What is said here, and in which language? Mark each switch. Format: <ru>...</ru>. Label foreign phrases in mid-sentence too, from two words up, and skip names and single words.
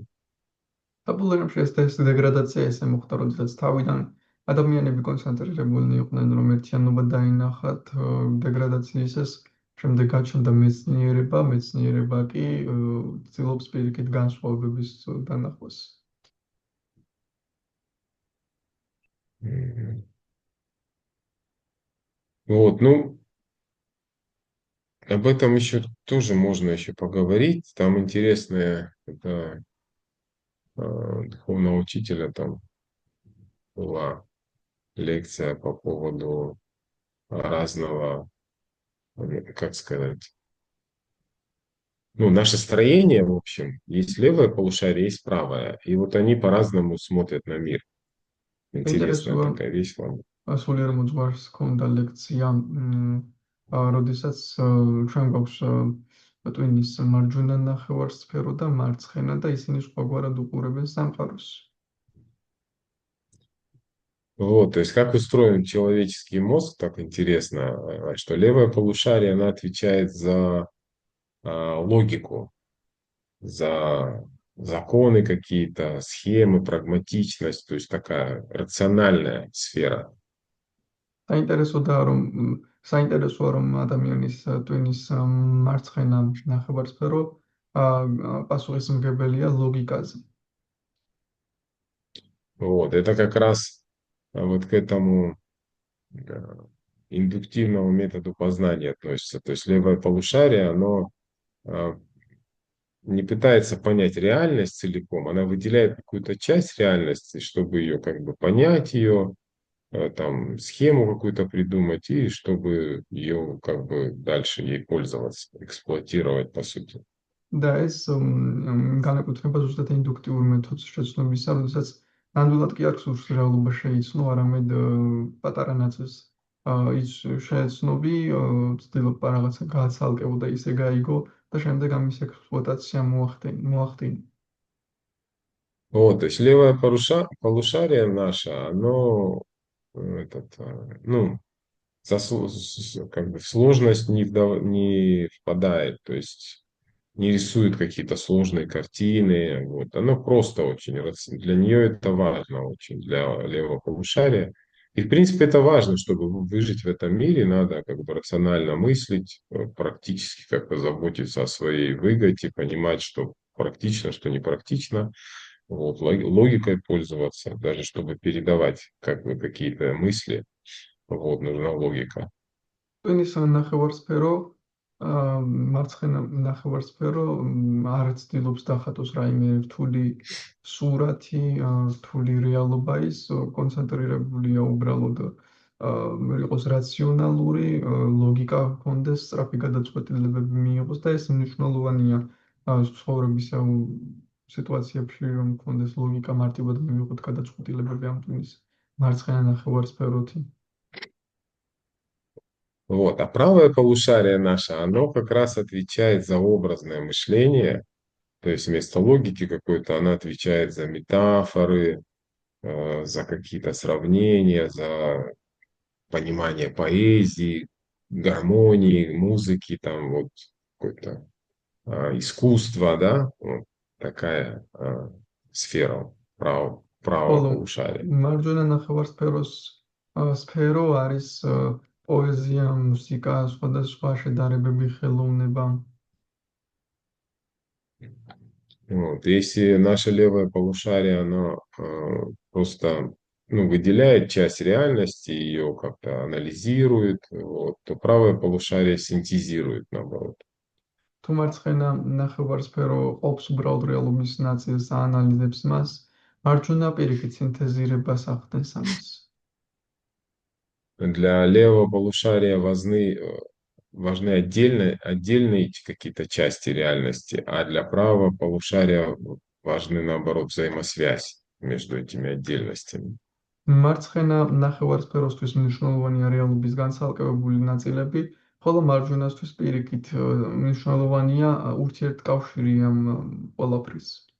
<ka>საბოლოოში ეს დეგრადაცია ესე მოხდა, როდესაც თავიდან ადამიანები კონცენტრირებულნი იყვნენ, რომ ერთიანობა დაინახათ დეგრადაციის ეს შემდეგ გაჩნდა მეცნიერება, მეცნიერება კი ცდილობს პირიქით განსხვავებების დანახვას.</ka> <ru>Вот, ну, об этом еще тоже можно еще поговорить. Там интересная это, духовного учителя там была лекция по поводу разного, как сказать, ну, наше строение, в общем, есть левое полушарие, есть правое. И вот они по-разному смотрят на мир. Интересная такая вещь вам.</ru> <ka>სულიერ მოძღვარს ჰქონდა ლექცია, როდესაც ჩვენ გვაქვს ტვინის მარჯვენა ნახევარსფერო და მარცხენა და ისინი სხვაგვარად უყურებენ სამყაროს.</ka> <ru>Вот, то есть как устроен человеческий мозг, так интересно, что левое полушарие, оно отвечает за логику, за законы какие-то, схемы, прагматичность, то есть такая рациональная сфера.</ru> <ka>საინტერესოდაა რომ საინტერესოა რომ ადამიანის ტვინის მარცხენა ნახევარსფერო პასუხისმგებელია ლოგიკაზე.</ka> <ru>Вот, это как раз вот к этому э, индуктивному методу познания относится. То есть левое полушарие, оно а, не пытается понять реальность целиком, она выделяет какую-то часть реальности, чтобы ее как бы понять ее, там схему какую-то придумать и чтобы ее как бы дальше ей пользоваться, эксплуатировать по сути.</ru> <ka>და ეს განეკუთვნება ზუსტად ინდუქტიურ მეთოდს შეცნობისა, როდესაც ნამდვილად კი არ გსურს რეალობა შეიცნო, არამედ პატარა ნაწილს ის შეეცნობი, ცდილობა რაღაცა გააცალკევო და ისე გაიგო და შემდეგ ამის ექსპლუატაცია მოახდინო.</ka> <ru>Вот, то есть левое полушарие наше, оно ну, как бы в сложность не впадает, то есть не рисует какие-то сложные картины. Вот. Оно просто очень, для нее это важно очень, для левого полушария. И, в принципе, это важно, чтобы выжить в этом мире, надо как бы рационально мыслить, практически как-то заботиться о своей выгоде, понимать, что практично, что не практично, вот, логикой пользоваться, даже чтобы передавать как бы какие-то мысли, вот, нужна логика.</ru> <ka>ტვინის ნახევარსფერო მარცხენა ნახევარსფერო არ ცდილობს დახატოს რაიმე რთული სურათი, რთული რეალობა ის კონცენტრირებულია უბრალოდ იყოს რაციონალური ლოგიკა ჰქონდეს, სწრაფი გადაწყვეტილებები მიიღოს და ეს მნიშვნელოვანია ცხოვრების სიტუაციებში რომ ჰქონდეს ლოგიკა, მარტივად მივიღოთ გადაწყვეტილებები ამ ტვინის მარცხენა ნახევარსფეროთი.</ka> <ru>Вот. А правое полушарие наше, оно как раз отвечает за образное мышление, то есть вместо логики какой-то она отвечает за метафоры, за какие-то сравнения, за понимание поэзии, гармонии, музыки, там вот какое-то искусство, да, вот такая сфера правого</ru> <ka>ხოლო</ka> <ru>полушария.</ru> <ka>მარჯვენა ნახევარსფეროს სფერო არის პოეზია, მუსიკა, სხვადასხვა შედარებები, ხელოვნება.</ka> <ru>Вот. Если наше левое полушарие, оно просто выделяет часть реальности, ее как-то анализирует, вот, то правое полушарие синтезирует, наоборот.</ru> <ka>თუ მარცხენა ნახევარსფერო ყოფს уბრალოდ რეალობის ნაწილს, აანალიზებს მას, მარჯვენა პირიქით სინთეზირებას ახდენს ამას.</ka> <ru>Для левого полушария важны отдельные какие-то части реальности, а для правого полушария важны, наоборот, взаимосвязь между этими отдельностями.</ru> <ka>მარცხენა ნახევარსფეროსთვის მნიშვნელოვანია რეალობის განცალკევებული ნაწილები, ხოლო მარჯვენასთვის პირიქით მნიშვნელოვანია ურთიერთკავშირი ამ ყველაფრის.</ka>